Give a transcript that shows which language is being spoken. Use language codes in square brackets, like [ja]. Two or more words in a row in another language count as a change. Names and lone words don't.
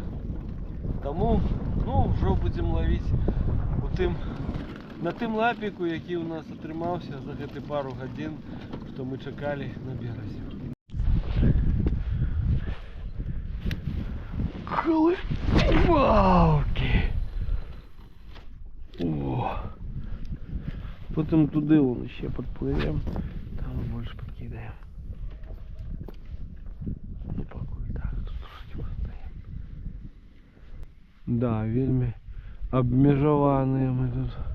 [be] Таму, ну, ўжо будзем лавіць на тым лапіку, які ў нас атрымаўся за гэты пару гадзін, што мы чакалі на беразе. Колыбалки! О! [uk] Потім туди вон ще підпливемо, там більше підкидаємо. Ну поки так, тут трошки постоїмо. [be] Да, вельми обмежовані ми тут.